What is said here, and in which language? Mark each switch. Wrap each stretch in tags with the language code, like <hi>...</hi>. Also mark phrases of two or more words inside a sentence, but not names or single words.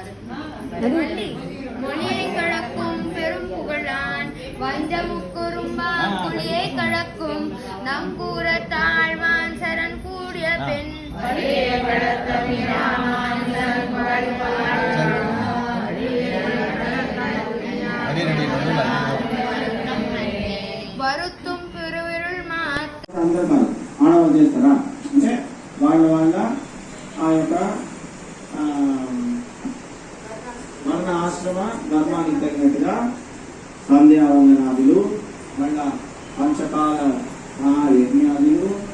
<ta>மொழியை கடக்கும் பெரும் புகழான் வஞ்சமுக்குறும்பான் புலியை கடக்கும் நங்கூர தாழ்வான் சரண் கூடிய பெண் வருத்தும் பெருவிருள்</ta> <te>సందర్భాలు ఆడవాళ్ళు చేస్తారా అంటే వాళ్ళ ఆ యొక్క వర్ణ ఆశ్రమ ధర్మానికి తగినట్టుగా సంధ్యావందనాదులు మళ్ళా పంచకాల యజ్ఞాదులు</te>